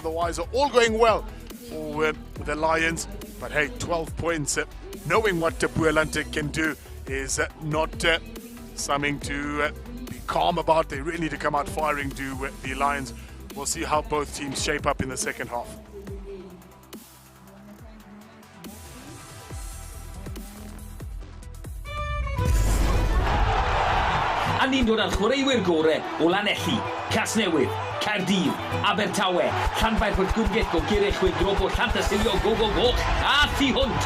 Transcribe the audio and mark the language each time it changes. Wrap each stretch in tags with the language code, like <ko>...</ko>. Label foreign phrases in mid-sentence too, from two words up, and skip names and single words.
<en>Otherwise, all going well for the Lions. But hey, 12 points. Knowing what Boerland can do is not something to be calm about. They really need to come out firing to the Lions. We'll see how both teams shape up in the second half.</en> <cy>A ni'n dod â'r chwaraewyr gorau o Lanelli, Casnewydd, Caerdydd, Abertawe, Llanfair Pwllgwyngyll, Gogerych, Chwyldrop o Llantysilio, Goch, a Thu Hwnt.</cy>